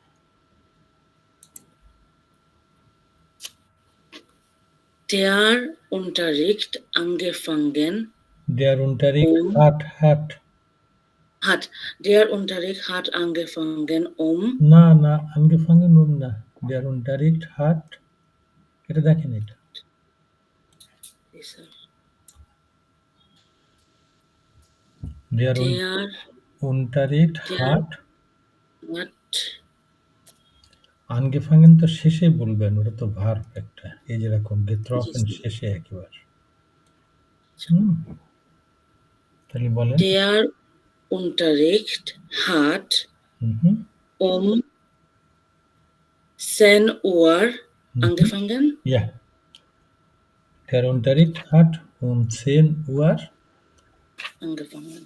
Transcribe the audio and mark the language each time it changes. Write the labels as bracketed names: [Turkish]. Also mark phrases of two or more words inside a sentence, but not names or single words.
[German] Der Unterricht angefangen Der Unterricht hat. Der Unterricht hat angefangen না, angefangen না। Der Unterricht hat, [Bangla] এটা দেখেন এটা। [German] Der Unterricht hat angefangen [Bangla] তো শেষে বলবেন, ওটা তো ভার্ব একটা। এই যেরকম getroffen শেষে একেবারে। তাহলে বলেন। [German] Der Unterricht hat 10 Uhr Angefangen? Ja. Der Unterricht hat um 10 Uhr Angefangen.